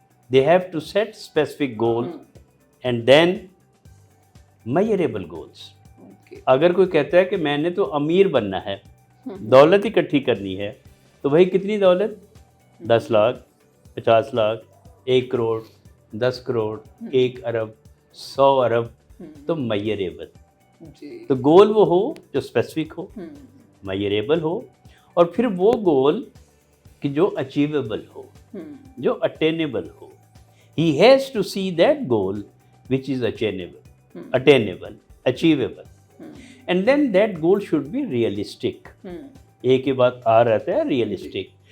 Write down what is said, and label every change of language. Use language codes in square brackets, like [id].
[en] They have to set specific goal and then measurable goals. [ur] اگر کوئی کہتا ہے کہ میں نے تو امیر بننا ہے, دولت اکٹھی کرنی ہے, تو بھائی کتنی دولت؟ 10 لاکھ, 50 لاکھ, 1 کروڑ, 10 کروڑ, 1 ارب, 100 ارب. تو میئریبل. تو گول وہ ہو جو اسپیسیفک ہو, میئریبل ہو, اور پھر وہ گول کہ جو اچیویبل ہو, جو attainable ہو. [en] He has to see that goal which is attainable, achievable. And then that goal should be realistic. [ur] ایک ہی بات آ رہتا ہے realistic.